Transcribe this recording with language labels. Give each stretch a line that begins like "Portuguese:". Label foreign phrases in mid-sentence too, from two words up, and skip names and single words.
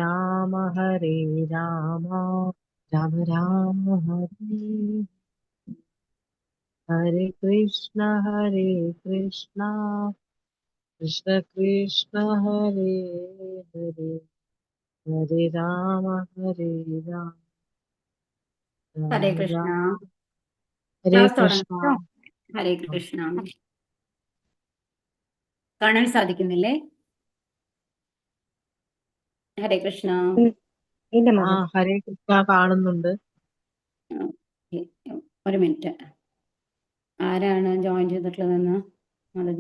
Hindi: राम राम राम हरे हरे कृष्णा कृष्ण कृष्ण हरे हरे हरे राम
Malayalam: ഹരേ
Hindi: राम
Malayalam: കൃഷ്ണ.
Hindi: राम हरे
Malayalam: ക്ലാസ്
Hindi: कृष्णा.
Malayalam: തുടങ്ങാം. ഹരേ കൃഷ്ണ. കാണാൻ സാധിക്കുന്നില്ലേ? ഹരേ കൃഷ്ണ. ഇല്ല ആ മാതാജി. ഹരേ കൃഷ്ണ കാണുന്നുണ്ട്. ഒരു മിനിറ്റ്, ആരാണ് ജോയിൻ ചെയ്തിട്ടുള്ളതെന്ന് മാതാജി.